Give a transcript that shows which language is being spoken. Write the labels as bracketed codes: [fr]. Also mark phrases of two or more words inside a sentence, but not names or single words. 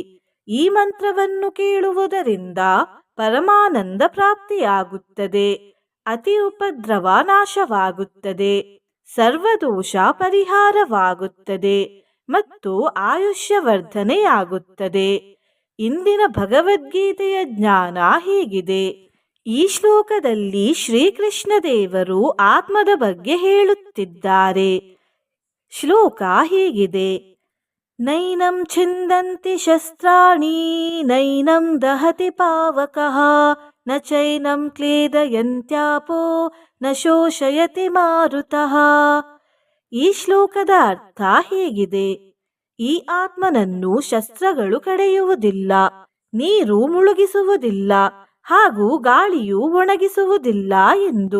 [kn] ಈ ಮಂತ್ರವನ್ನು ಕೇಳುವುದರಿಂದ ಪರಮಾನಂದ ಪ್ರಾಪ್ತಿಯಾಗುತ್ತದೆ, ಅತಿ ಉಪದ್ರವ ನಾಶವಾಗುತ್ತದೆ, ಸರ್ವದೋಷ ಪರಿಹಾರವಾಗುತ್ತದೆ ಮತ್ತು ಆಯುಷ್ಯವರ್ಧನೆಯಾಗುತ್ತದೆ. ಇಂದಿನ ಭಗವದ್ಗೀತೆಯ ಜ್ಞಾನ ಹೀಗಿದೆ. ಈ ಶ್ಲೋಕದಲ್ಲಿ ಶ್ರೀಕೃಷ್ಣ ದೇವರು ಆತ್ಮದ ಬಗ್ಗೆ ಹೇಳುತ್ತಿದ್ದಾರೆ. ಶ್ಲೋಕ ಹೀಗಿದೆ: [sa] ನೈನಂ ಛಿಂದಂತಿ ಶಸ್ತ್ರಾಣಿ ನೈನಂ ದಹತಿ ಪಾವಕಃ ನ ಚೈನಂ ಕ್ಲೇದಯಂತ್ಯಾಪೋ ನ ಶೋಷಯತಿ ಮಾರುತಃ. [kn] ಈ ಶ್ಲೋಕದ ಅರ್ಥ ಹೀಗಿದೆ: ಈ ಆತ್ಮನನ್ನು ಶಸ್ತ್ರಗಳು ಕಡೆಯುವುದಿಲ್ಲ, ನೀರು ಮುಳುಗಿಸುವುದಿಲ್ಲ ಹಾಗೂ ಗಾಳಿಯು ಒಣಗಿಸುವುದಿಲ್ಲ ಎಂದು.